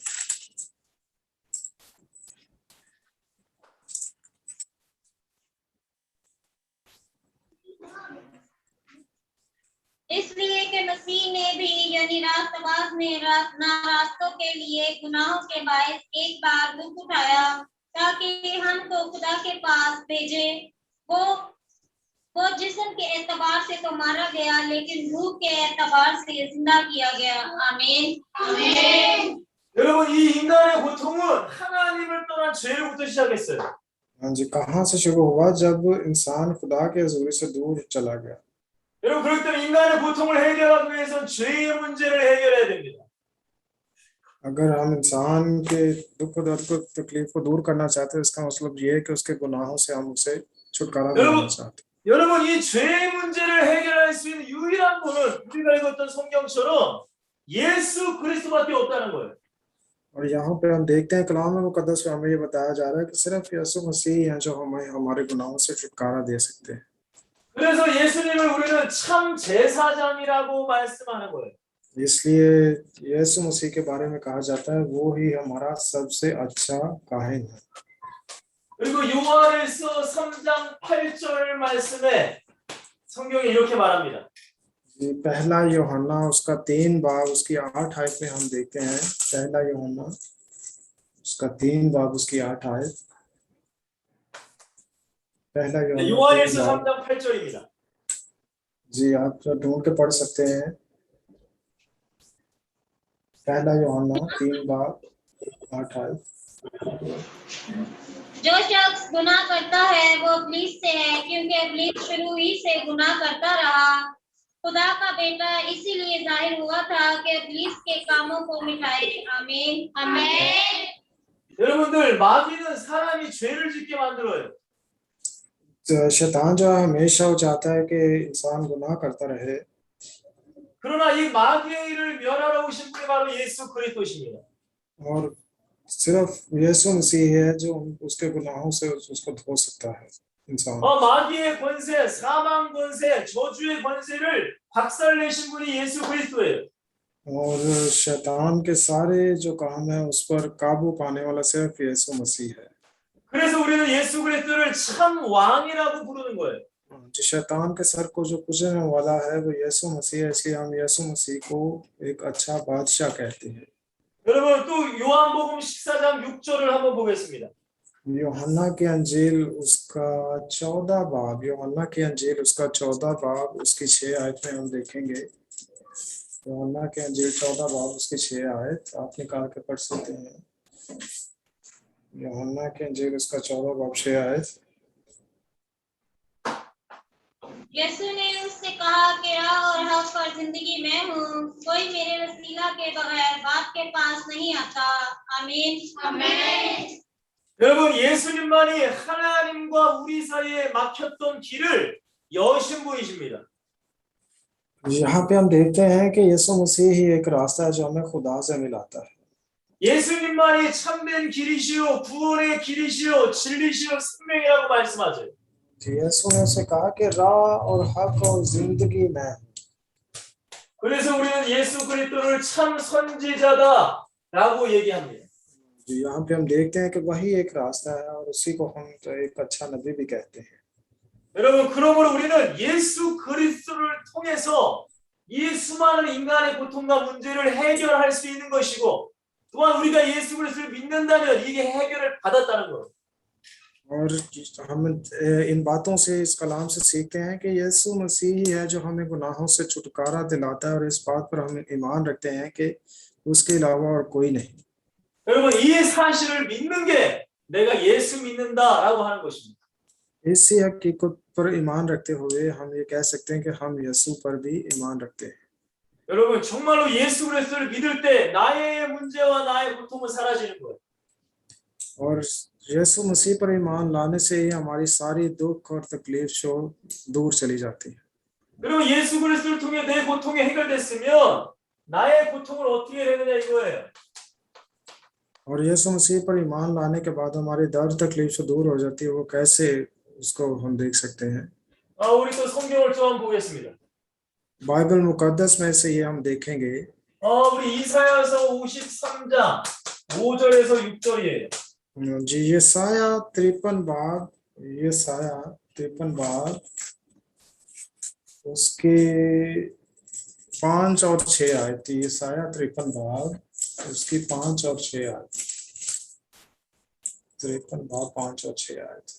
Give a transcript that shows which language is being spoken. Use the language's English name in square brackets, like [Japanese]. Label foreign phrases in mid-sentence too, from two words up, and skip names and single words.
[Hindi] इसलिए कि मसीह ने भी यानी रास्तबाज ने नारास्तों के लिए गुनाहों के बायस एक बार दुख उठाया ताकि हमको खुदा के पास भेजे। वो जिस्म के एतबार से तो मारा गया लेकिन रूह के एतबार से जिंदा किया गया। आमीन आमीन। [Korean] 여러분 이 인간의 고통은 하나님을 떠난 죄로부터 시작했어요. [Hindi] हाँ जी, कहाँ से शुरू हुआ? जब इंसान खुदा के हुजूरी से दूर चला गया। [Korean] 여러분 그렇기 때문에 인간의 고통을 해결하기 위해서는 죄의 문제를 해결해야 됩니다. [Hindi] अगर हम इंसान के दुख दर्द को, तकलीफ को दूर करना चाहते हैं, इसका मतलब ये है कि उसके गुनाहों से हम उसे छुटकारा दिलाना चाहते हैं। [Korean] 여러분 이 죄의 문제를 해결할 수 있는 유일한 분은 우리가 읽었던 성경처럼 예수 그리스도밖에 없다는 거예요. [Hindi] और यहाँ पे हम देखते हैं कलाम मुकद्दस में हमें ये बताया जा रहा है कि सिर्फ यीशु मसीह हैं जो हमें हमारे गुनाहों से छुटकारा दे सकते हैं। [Korean] 그래서 예수님을 우리는 참 제사장이라고 말씀하는 거예요. [Hindi] इसलिए यीशु मसीह के बारे में कहा जाता है वो ही हमारा सबसे अच्छा काहिन है। [Korean] 그리고 요한일서 3장 8절 말씀에 성경이 이렇게 말합니다. [Hindi] पहला यूहन्ना उसका 3 बाब उसकी 8 आयत में हम देखते हैं। पहला यूहन्ना उसका 3 बाब उसकी 8 आयत। पहला [Korean] 요한일서 3장 8절입니다. [Hindi] जी, आप ढूंढ के पढ़ सकते हैं। पहला यूहन्ना 3 बाब 8 आयत। जो शख्स गुनाह करता है वो इब्लीस से है क्योंकि इब्लीस शुरू ही से गुनाह करता रहा। खुदा का बेटा इसीलिए जाहिर हुआ था कि इब्लीस के कामों को मिटाए। आमीन आमीन। [Korean] 여러분들 마귀는 사람이 죄를 짓게 만들어요. [Hindi] शैतान जो हमेशा वो चाहता है कि इंसान गुनाह करता रहे। [Korean] 그러나 이 마귀의 일을 멸하러 오신 분이 바로 예수 그리스도십니다. [Hindi] और सिर्फ यीशु मसीह है जो उसके गुनाहों से उसको धो सकता है इंसान। [Korean] 마귀의 권세, 사망 권세, 저주의 권세를 박살내신 분이 예수 그리스도예요. [Hindi] और शैतान के सारे जो काम है उस पर काबू पाने वाला सिर्फ यीशु मसीह है। [Korean] 그래서 우리는 예수 그리스도를 참 왕이라고 부르는 거예요. [Hindi] जो शैतान के सर को जो कुचलने वाला है वो यीशु मसीह है, इसलिए हम यीशु मसीह को एक अच्छा बादशाह कहते हैं। [Korean] 여러분 또 요한복음 14장 6절을 한번 보겠습니다. [Hindi] यूहन्ना की अंजील उसका 14 बाब, यूहन्ना की अंजील उसका 14 बाब उसकी 6 आयत में हम देखेंगे। यूहन्ना की अंजील 14 बाब उसकी 6 आयत आप निकाल के पढ़ सकते हैं। यूहन्ना की अंजील उसका 14 बाब 6 आयत। यीशु ने उससे कहा कि राह और हक और जिंदगी मैं हूँ, कोई मेरे वसीला के बगैर बाप के पास नहीं आता। आमीन आमीन। [Korean] 여러분 예수님만이 하나님과 우리 사이에 막혔던 길을 여신 분이십니다. [Hindi] यहाँ पे हम देखते हैं कि यीशु मसीह ही एक रास्ता है जो हमें खुदा से मिलाता है। [Korean] 예수님만이 참된 길이시요 구원의 길이시요 진리시요 생명이라고 말씀하세요. [Hindi] यीशु ने उसे कहा कि राह और हक और जिंदगी में। [Korean] 그래서 우리는 예수 그리스도를 참 선지자다라고 얘기합니다. [Hindi] यहाँ पे हम देखते हैं कि वही एक रास्ता है और उसी को हम तो एक अच्छा नबी भी कहते हैं। [Korean] 여러분 그러므로 우리는 예수 그리스도를 통해서 이 수많은 인간의 고통과 문제를 해결할 수 있는 것이고 또한 우리가 예수 그리스도를 믿는다면 이게 해결을 받았다는 거예요. [Hindi] और हम इन बातों से इस कलाम से सीखते हैं कि यीशु मसीह ही है जो हमें गुनाहों से छुटकारा दिलाता है और इस बात पर हम ईमान रखते हैं कि उसके अलावा और कोई नहीं। [Korean] 여러분 이 사실을 믿는 게 내가 예수 믿는다라고 하는 것입니다. [Hindi] इसी हकीकत पर ईमान रखते हुए हम ये कह सकते हैं कि हम यीशु पर भी ईमान रखते हैं। [Korean] 여러분 정말로 예수 그리스도를 믿을 때 나의 문제와 나의 고통은 사라지는 거예요. [Hindi] और यीशु मसीह पर ईमान लाने से ही हमारी सारी दुख और तकलीफ जो दूर चली जाती है। [Korean] 그리고 예수 그리스도를 통해 내 고통이 해결됐으면 나의 고통은 어떻게 되느냐 이거예요. [Hindi] और यीशु मसीह पर ईमान लाने के बाद हमारी दर्द तकलीफ जो दूर हो जाती है वो कैसे उसको हम देख सकते हैं। [Korean] 우리 또 성경을 좀 한번 보겠습니다. [Hindi] बाइबल मुकद्दस में से ये हम देखेंगे। [Korean] 우리 이사야서 53장 5절에서 6절이에요. [Hindi] जी यशाया 53 बाब, यशाया 53 बाब उसके 5 और 6 आयत। यशाया 53 बाब उसकी 5 और 6 आयत। 53 बाब 5 और 6 आयत।